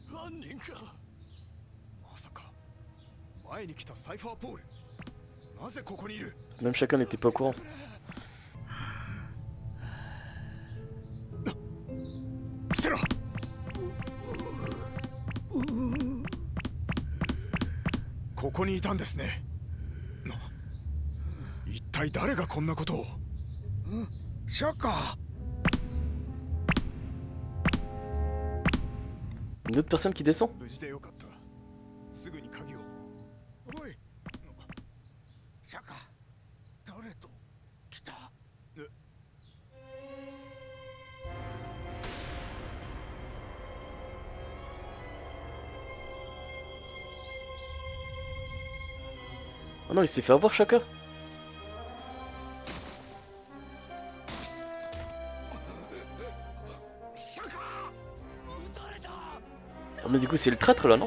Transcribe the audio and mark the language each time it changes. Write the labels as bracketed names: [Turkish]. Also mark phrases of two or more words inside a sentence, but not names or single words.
[Japanese] 犯人か。まさか前に来たサイファーポール、なぜここにいる。 [French] Même chacun n'était pas au courant. [Japanese] 捨てろ。ここにいたんですね。一体誰がこんなことを。シャカ。 [French] Une autre personne qui descend. [Japanese] 無事でよかった。すぐに鍵を。おい。シャカ、誰と来た。 [French] Oh non, il s'est fait avoir Shaka. Oh mais du coup c'est le traître là, non?